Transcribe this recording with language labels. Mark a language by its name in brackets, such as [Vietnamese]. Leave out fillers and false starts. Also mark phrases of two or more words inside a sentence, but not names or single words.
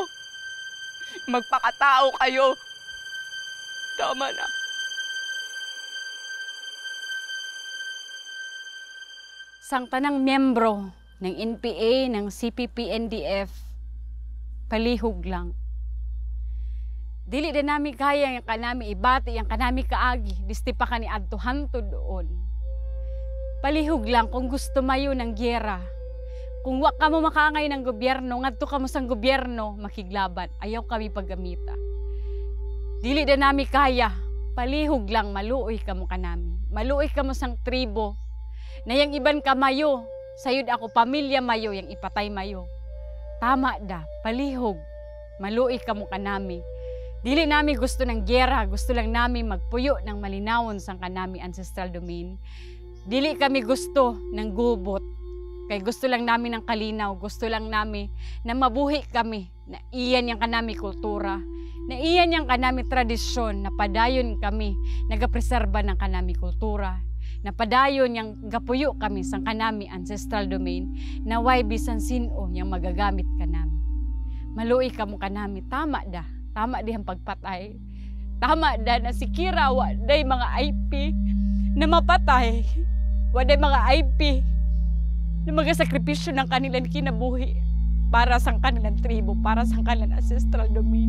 [Filipino] Magpakatao kayo. Tama na. [Hiligaynon] Sang tanang miyembro ng NPA, ng CPP-NDF, palihog lang. Dili din namin kaya yung kanami ibati, yung kanami kaagi, disti pa kani adtuhan to doon. Palihog lang kung gusto mayo ng gyera. Kung wa ka mo makangay ng gobyerno, ngadto ka mo sang gobyerno, makiglaban. Ayaw kami paggamita. Dili din namin kaya, palihog lang, maluoy ka mo kanami. Maluoy ka mo sang tribo. Na yung iban ka mayo, sayod ako pamilya mayo, yung ipatay mayo. Tama da, palihog, maluoy ka mo kanami. Dili namin gusto ng gyera, gusto lang namin magpuyo ng malinawon sang kanami [English] ancestral domain. [Hiligaynon] Dili kami gusto ng gubot, kay gusto lang namin ng kalinaw, gusto lang namin na mabuhi kami, na iyan yung kanami kultura, na iyan yung kanami tradisyon, na padayon kami, nagapreserba ng kanami kultura, na padayon yung gapuyo kami sang kanami [English] ancestral domain, [Hiligaynon] na way bisan sino yung magagamit kanami. Maluoy ka mo kanami, tama da. Tama di ang pagpatay. Tama da na si Kira, waday mga IP na mapatay. Waday mga IP na magasakripisyo ng kanilang kinabuhi para sa kanilang tribo, para sa kanilang [English] ancestral domain.